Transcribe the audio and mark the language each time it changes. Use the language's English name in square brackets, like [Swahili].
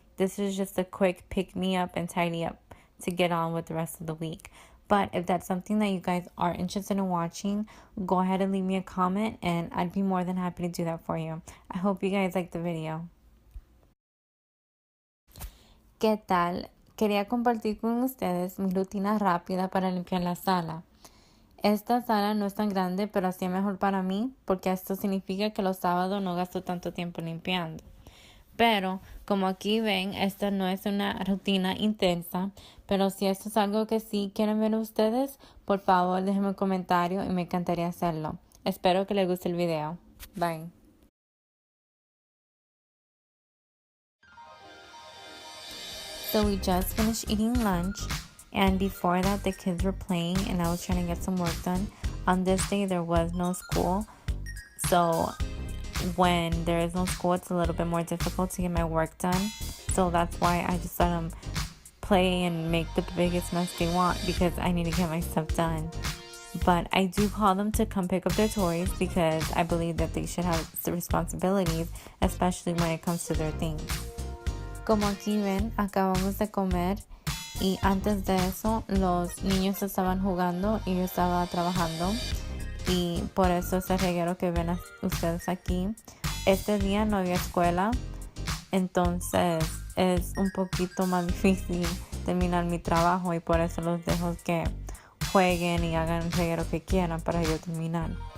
[English] This is just a quick pick me up and tidy up to get on with the rest of the week. But if that's something that you guys are interested in watching, go ahead and leave me a comment and I'd be more than happy to do that for you. I hope you guys like the video. [Spanish] ¿Qué tal? Quería compartir con ustedes mi rutina rápida para limpiar la sala. Esta sala no es tan grande, pero así es mejor para mí, porque esto significa que los sábados no gasto tanto tiempo limpiando. Pero, como aquí ven, esta no es una rutina intensa, pero si esto es algo que sí quieren ver ustedes, por favor déjenme un comentario y me encantaría hacerlo. Espero que les guste el video. [English] Bye. So we just finished eating lunch, and before that the kids were playing and I was trying to get some work done. On this day there was no school, so when there is no school it's a little bit more difficult to get my work done. So that's why I just let them play and make the biggest mess they want, because I need to get my stuff done. But I do call them to come pick up their toys because I believe that they should have the responsibilities, especially when it comes to their things. [Spanish] Como aquí ven, acabamos de comer y antes de eso los niños estaban jugando y yo estaba trabajando, y por eso ese reguero que ven ustedes aquí. Este día no había escuela, entonces es un poquito más difícil terminar mi trabajo y por eso los dejo que jueguen y hagan el reguero que quieran para yo terminar.